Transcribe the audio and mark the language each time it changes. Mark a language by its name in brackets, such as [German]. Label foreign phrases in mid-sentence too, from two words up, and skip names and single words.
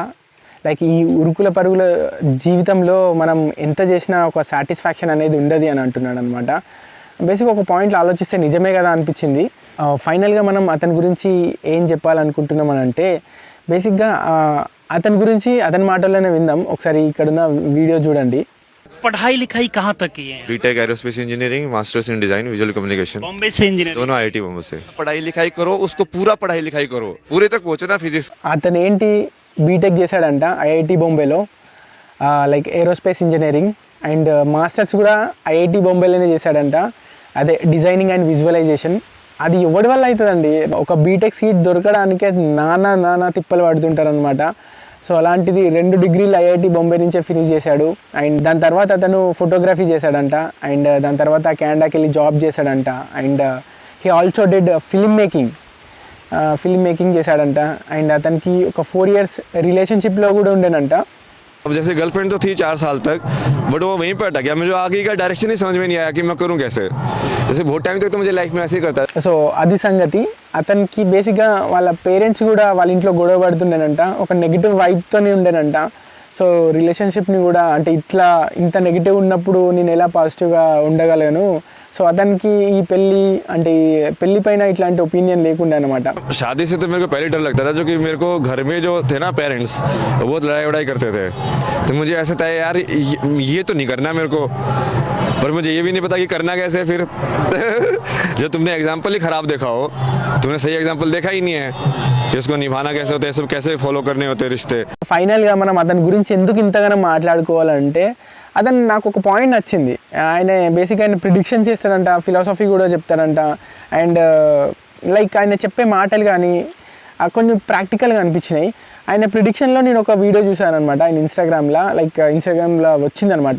[Telugu] లైక్ ఈ ఉరుకుల పరుగుల జీవితంలో మనం ఎంత చేసినా ఒక సాటిస్ఫాక్షన్ అనేది ఉండదు అని అంటున్నాడు అనమాట. బేసిక్గా ఒక పాయింట్లో ఆలోచిస్తే నిజమే కదా అనిపించింది. ఫైనల్గా మనం అతని గురించి ఏం చెప్పాలనుకుంటున్నాం అని అంటే, బేసిక్గా అతని గురించి అతని మాటల్లోనే విందాం. ఒకసారి ఇక్కడున్న వీడియో చూడండి. [Hindi] पढ़ाई लिखाई कहाँ तक की है? [English] BTech aerospace engineering, masters in design, visual communication, [Hindi] बॉम्बे से इंजीनियर. दोनों आईआईटी बॉम्बे से. पढ़ाई लिखाई करो, उसको पूरा पढ़ाई लिखाई करो, पूरे तक पहुंचो ना फिजिक्स. [Telugu] అతను ఏంటి బీటెక్ చేశాడంట ఐఐటి బొంబేలో, [English] like aerospace engineering, and masters [Telugu] కూడా ఐఐటి బొంబేలోనే చేశాడంట, అదే [English] designing and visualization. [Telugu] అది ఎవరి వల్ల అవుతుందండి? ఒక బీటెక్ సీట్ దొరకడానికే నానా తిప్పలు పడుతుంటారు అనమాట. సో అలాంటిది 2 డిగ్రీలు ఐఐటి బొంబే నుంచే ఫినిష్ చేశాడు. అండ్ దాని తర్వాత అతను ఫోటోగ్రఫీ చేశాడంట, అండ్ దాని తర్వాత కెనడాకి వెళ్ళి జాబ్ చేశాడంట, [English] and he also did film making [Telugu] చేశాడంట. అండ్ అతనికి ఒక 4 years రిలేషన్షిప్లో కూడా ఉండేనంట. [Hindi] अब जैसे गर्लफ्रेंड तो थी 4 साल तक, बट वो वहीं पर अटक गया. मुझे आगे का डायरेक्शन ही समझ में नहीं आया कि मैं करूँ कैसे. जैसे बहुत टाइम तक तो मुझे लाइफ में ऐसे ही करता. [Telugu] సో అది సంగతి. అతనికి బేసిక్గా వాళ్ళ పేరెంట్స్ కూడా వాళ్ళ ఇంట్లో గొడవ పడుతుండేనంట, ఒక నెగిటివ్ వైబ్తోనే ఉండేనంట. సో రిలేషన్షిప్ని కూడా అంటే ఇంత నెగిటివ్ ఉన్నప్పుడు నేను ఎలా పాజిటివ్గా ఉండగలను. సో అతనికి ఈ పెళ్ళి పైన ఇట్లాంటి ఒపీనియన్ లేకుండే అనమాట. [Hindi] शादी से तो मेरे को पहले डर लगता था, जो कि मेरे को घर में जो थे ना पेरेंट्स, वो बहुत लड़ाई वड़ाई करते थे. तो मुझे ऐसा था यार ये तो नहीं करना मेरे को, पर मुझे ये भी नहीं पता कि करना कैसे फिर. जो तुमने एग्जाम्पल ही खराब देखा हो, तुमने सही एग्जाम्पल देखा ही नहीं है कि उसको निभाना कैसे होता है, सब कैसे फॉलो करने होते हैं रिश्ते. [Telugu] ఫైనల్గా మనం అతని గురించి ఎందుకు ఇంతగానో మాట్లాడుకోవాలంటే, అతను నాకు ఒక పాయింట్ నచ్చింది. ఆయన ప్రిడిక్షన్స్ చేస్తాడంట, ఫిలాసఫీ కూడా చెప్తాడంట, [English] and like [Telugu] ఆయన చెప్పే మాటలు కానీ కొంచెం ప్రాక్టికల్గా అనిపించినాయి. ఆయన ప్రిడిక్షన్లో నేను ఒక వీడియో చూశాను అనమాట, ఆయన ఇన్స్టాగ్రామ్లో వచ్చిందనమాట.